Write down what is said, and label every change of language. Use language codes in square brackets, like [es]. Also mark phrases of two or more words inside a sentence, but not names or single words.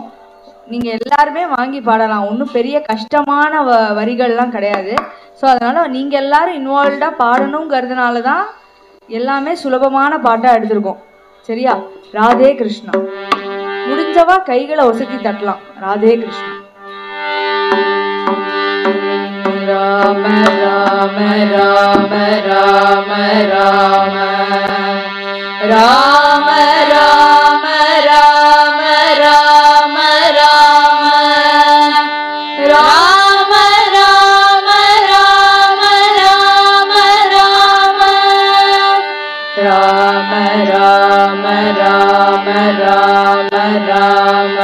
[ta] நீங்கள் எல்லாருமே வாங்கி பாடலாம். ஒன்றும் பெரிய கஷ்டமான வரிகள்லாம் கிடையாது. ஸோ அதனால் நீங்கள் எல்லாரும் இன்வால்வ்டாக பாடணுங்கிறதுனால தான் எல்லாமே சுலபமான பாட்டாக எடுத்திருக்கோம். சரியா? ராதே கிருஷ்ணா. முடிஞ்சவா கைகளை ஒசத்தி தட்டலாம். ராதே கிருஷ்ணா. ராம ராம ராம ராம ராம ராம ராம ராம ராம ராம ராம ராம ராம ராம ராம ராம ராம